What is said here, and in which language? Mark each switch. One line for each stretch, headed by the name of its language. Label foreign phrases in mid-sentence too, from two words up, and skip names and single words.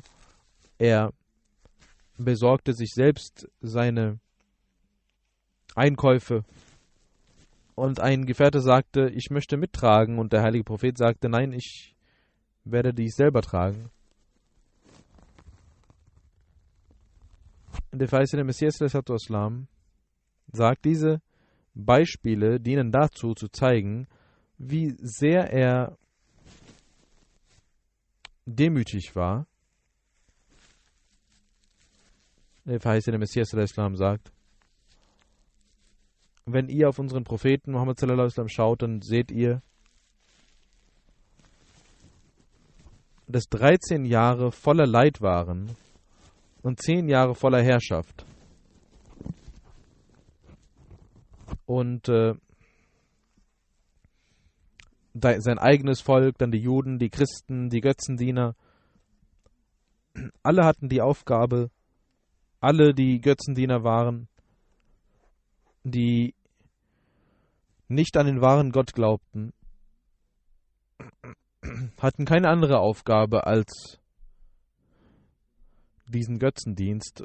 German: Er besorgte sich selbst seine Einkäufe, und ein Gefährte sagte, ich möchte mittragen, und der heilige Prophet sagte, nein, ich werde dies selber tragen. Der verheißene Messias
Arabic: صلى الله عليه وسلم
German: sagt, diese Beispiele dienen dazu, zu zeigen, wie sehr er demütig war. Der verheißene Messias
Arabic: صلى الله عليه وسلم
German: sagt, wenn ihr auf unseren Propheten Muhammad
Arabic: صلى الله عليه وسلم
German: schaut, dann seht ihr, dass 13 Jahre voller Leid waren und 10 Jahre voller Herrschaft. Und sein eigenes Volk, dann die Juden, die Christen, die Götzendiener, alle hatten die Aufgabe, alle, die Götzendiener waren, die nicht an den wahren Gott glaubten, hatten keine andere Aufgabe als diesen Götzendienst.